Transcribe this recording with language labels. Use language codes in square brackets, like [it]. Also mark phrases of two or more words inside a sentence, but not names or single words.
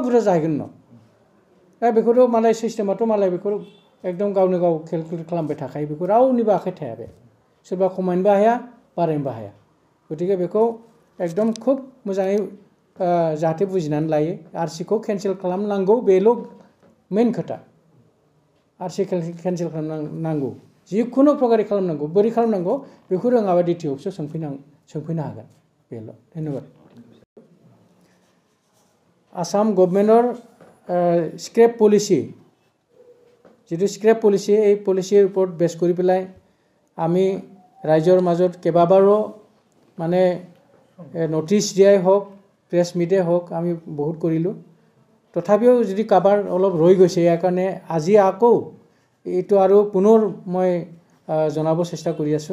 [brx] बुरजा जाहैगोन न दा बेखौथ' मालाय सिस्टेमाथ' मालाय बेखौ एकदम गावनो गाव केलकुलेट खालामबाय थाखायो बेखौ रावनिबो आखाइ थाया बे सोरबा खमायनोबो हाया बारायनोबो हाया गतिके बेखौ एकदम खुब मोजाङै जाहाथे बुजिनानै लायो आरसिखौ केन्सेल खालामनांगौ बेल' मेन खोथा आरसि केन्सेल खालामनांगौ जिखुनु प्रकारै खालामनांगौ बोरै खालामनांगौ बेखौ रोङाबा DTO अफिसाव सोंफैनो हागोन बेल' धन्यबाद [as] আসাম গভৰ্নমেণ্টৰ স্ক্ৰেপ পলিচি যিটো স্ক্ৰেপ পলিচি এই পলিচিৰ ওপৰত বেছ কৰি পেলাই আমি ৰাইজৰ মাজত কেইবাবাৰো মানে নটিচ দিয়াই হওক প্ৰেছ মিটে হওক আমি বহুত কৰিলোঁ তথাপিও যদি কাবাৰ অলপ ৰৈ গৈছে ইয়াৰ কাৰণে আজি আকৌ এইটো আৰু পুনৰ মই জনাব চেষ্টা কৰি আছোঁ